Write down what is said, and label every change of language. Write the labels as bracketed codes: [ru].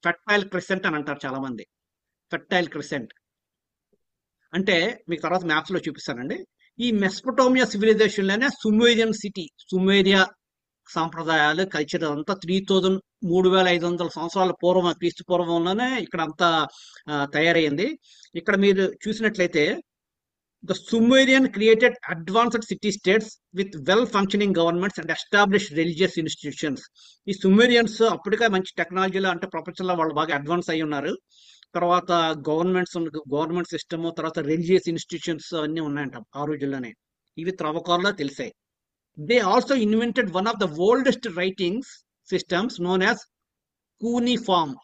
[te] Fertile crescent అని అంటారు చాలా మంది. ఫెర్టైల్ క్రిసెంట్ అంటే మీకు తర్వాత మ్యాప్స్ లో చూపిస్తానండి. ఈ మెసొపొటేమియా సివిలైజేషన్ లోనే సుమేరియన్ సిటీ, సుమేరియా సాంప్రదాయాలు, కల్చర్ అంతా 3500 సంవత్సరాల పూర్వం, క్రీస్తు పూర్వంలోనే ఇక్కడ అంతా తయారైంది. ఇక్కడ మీరు చూసినట్లయితే [en] the Sumerian created advanced city states with well-functioning governments and established religious institutions. [te] ఈ సుమేరియన్స్ అప్పటికే మంచి టెక్నాలజీలో, అంటే ప్రపంచంలో వాళ్ళు బాగా అడ్వాన్స్ అయి ఉన్నారు. తర్వాత గవర్నమెంట్ సిస్టమ్, తర్వాత రిలీజియస్ ఇన్స్టిట్యూషన్స్ అన్నీ ఉన్నాయంట ఆ రోజుల్లోనే. ఇవి త్రవ్వకాల్లో తెలిసాయి. [en] They also invented one of the oldest writings systems known as cuneiform.